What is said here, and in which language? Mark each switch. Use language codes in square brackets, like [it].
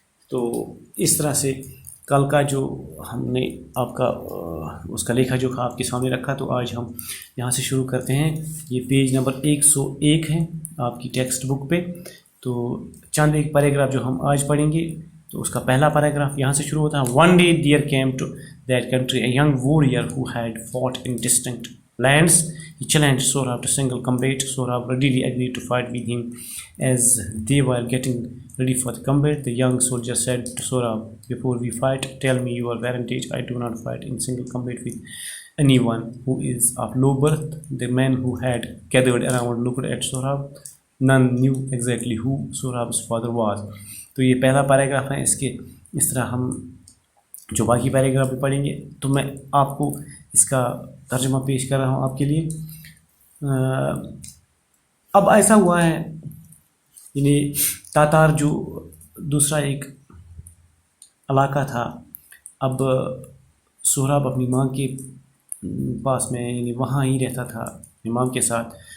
[ur] تو اس طرح سے کل کا جو ہم نے آپ کا اس کا لکھا جو آپ کے سامنے رکھا، تو آج ہم یہاں سے شروع کرتے ہیں. یہ پیج نمبر 101 ہے آپ کی ٹیکسٹ بک پہ. تو چند ایک پیراگراف جو ہم آج پڑھیں گے. تو اس کا پہلا پیراگراف یہاں سے شروع ہوتا ہے. [en] One day there came to that country a young warrior who had fought in distant lands. He challenged Sohrab to single combat. Sohrab readily agreed to fight with him. As they were getting ready for the combat, the young soldier said to Sohrab, "Before we fight, tell me your parentage. I do not fight in single combat with anyone who is of low birth." The men who had gathered around looked at Sohrab. None knew exactly who Sohrab's father was. [ur] تو یہ پہلا paragraph ہے. اس طرح ہم جو باقی paragraph بھی پڑھیں گے. تو میں آپ کو اس کا ترجمہ پیش کر رہا ہوں آپ کے لیے. اب ایسا ہوا ہے، یعنی تاتار جو دوسرا ایک علاقہ تھا، اب سہراب اپنی ماں کے پاس میں، یعنی وہاں ہی رہتا تھا اپنی ماں کے ساتھ.